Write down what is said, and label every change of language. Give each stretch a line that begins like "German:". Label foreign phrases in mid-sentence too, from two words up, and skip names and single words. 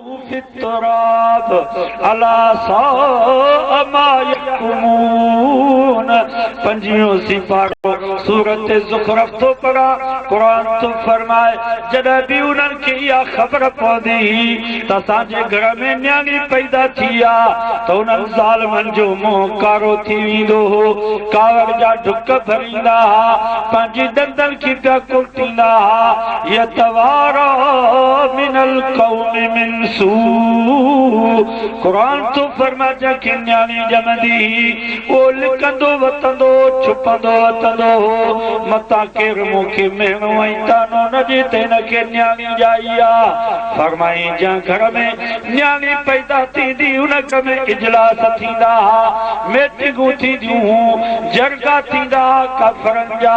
Arabic: في التراب ألا ساء ما يحكمون.
Sindhi: पंजियों सिपारो सूरत ज़ुख़रफ़ तो पढ़ा, कुरान तो फरमाए जॾहिं बि उन्हनि खे इहा ख़बर पवंदी त असांजे घर में न्याणी पैदा थी आहे त उन्हनि ज़ालिमनि जो मुंहुं कारो थी वेंदो हो, कावड़ जा ढुक भरींदा हुआ, पंहिंजी दंदनि खे पिया कुटींदा हुआ।
Arabic: يتوارى من القوم من سوء.
Sindhi: कुरान तो फरमाए जंहिंखे न्याणी ॼमंदी उहो लिकंदो वतंदो छुपंदो वतंदो हो, मतां केरु मूंखे मेणो ऐं तानो न ॾे त हिनखे न्याणी ॼाई आहे। फरमाई जंहिं घर में न्याणी पैदा थींदी उन घर में इजलास थींदा हुआ, मीटिंगूं थींदियूं, जरगा थींदा काफ़रनि जा।